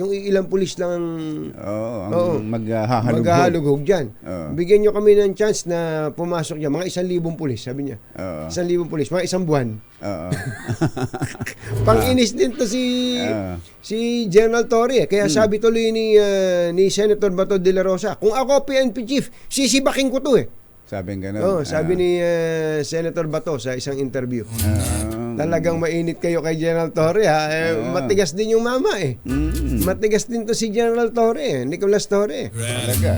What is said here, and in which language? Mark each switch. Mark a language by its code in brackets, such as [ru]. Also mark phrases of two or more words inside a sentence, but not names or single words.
[tl] Yung ilang pulis lang ang maghahalughog dyan. Bigyan nyo kami ng chance na pumasok dyan. Mga 1,000 pulis, sabi niya. 1,000 pulis, mga 1 buwan. Pang-inis din to si General Torre. Kaya sabi tuloy ni Senator Bato de la Rosa, kung ako PNP chief, sisibaking ko to Sabi ganun. Sabi ni Senator Bato sa isang interview. Talagang mainit kayo kay General Torre matigas din yung mama Matigas din to si General Torre Nicolas Torre. Talaga.